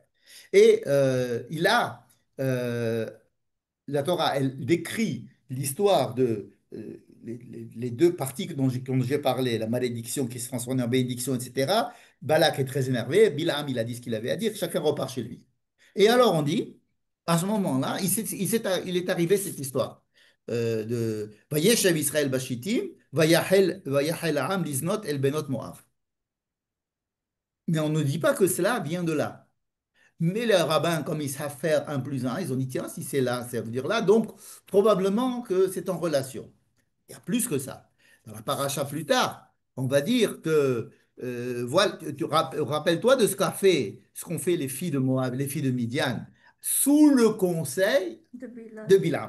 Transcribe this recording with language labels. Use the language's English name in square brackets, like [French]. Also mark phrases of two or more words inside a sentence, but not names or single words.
[French] Et euh, la Torah, elle décrit l'histoire de les deux parties dont j'ai parlé, la malédiction qui se transforme en bénédiction, etc. Balak est très énervé, Bilam, il a dit ce qu'il avait à dire, chacun repart chez lui. Et alors on dit, à ce moment-là, il est arrivé cette histoire de [Hebrew] וישב ישראל בשטים ויחל העם לזנות אל בנות מואב. [French] Mais on ne dit pas que cela vient de là. Mais les rabbins, comme ils savent faire un plus un, ils ont dit, tiens, si c'est là, ça veut dire là. Donc, probablement que c'est en relation. Il y a plus que ça. Dans la paracha plus tard, on va dire que, voilà, rappelle-toi de ce qu'ont fait les filles de Moab, les filles de Midian, sous le conseil de Bilam.